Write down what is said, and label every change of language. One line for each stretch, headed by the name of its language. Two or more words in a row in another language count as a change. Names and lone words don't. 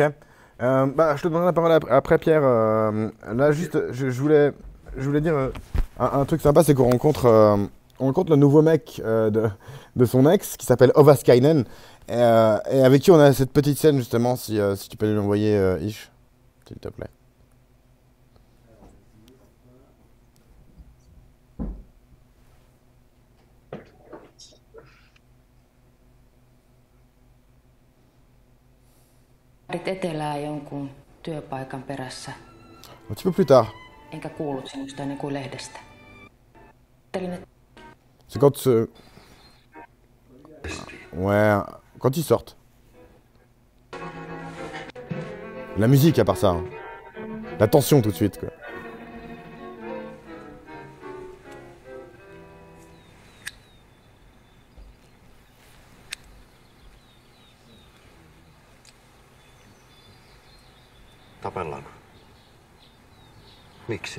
French: Bah, je te donnerai la parole après, Pierre. Là, juste, je voulais dire un truc sympa, c'est on rencontre le nouveau mec de son ex, qui s'appelle Ovaskainen, et avec qui on a cette petite scène, justement, si tu peux lui envoyer, Ish, s'il te plaît.
Finnish: Lähdit etelään jonkun työpaikan perässä,
French: Un petit peu plus tard.
Finnish: enkä kuullut sinusta ennen kuin lehdestä. Ajattelin, että
French: C'est ouais, quand ils sortent. La musique, à part ça. Hein. La tension, tout de suite, quoi.
Finnish: Tapellaanko? Miksi?